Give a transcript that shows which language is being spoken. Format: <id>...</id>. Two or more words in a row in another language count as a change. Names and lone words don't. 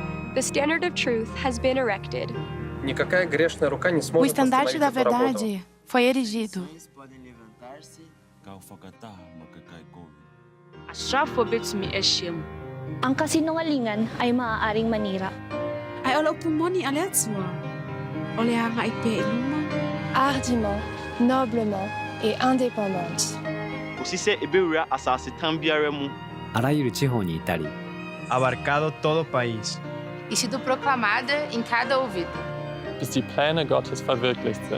<en>The standard of truth has been erected.</en> <ru>Никакая грешная рука не</ru> <pt>O</pt> <ru>сможет</ru> <pt>estandarte da</pt> <ru>остановить эту работу.</ru> <pt>verdade foi erigido.</pt> <ak>Asrafo betumi ahyia mu.</ak> <tl>Ang kasinungalingan ay maaaring manira. Ay ala upumoni aliatswa. Ole hanga ipeiluma.</tl> <fr>Hardiment, noblement et indépendante.</fr> <ak>Osise ebewura asase-tan biara mu.</ak> <ja>あらゆる地方にいたり</ja> <pt>abarcado todo o país. E sido proclamada em cada ouvido.</pt> <de>Bis die Pläne Gottes verwirklicht sind.</de>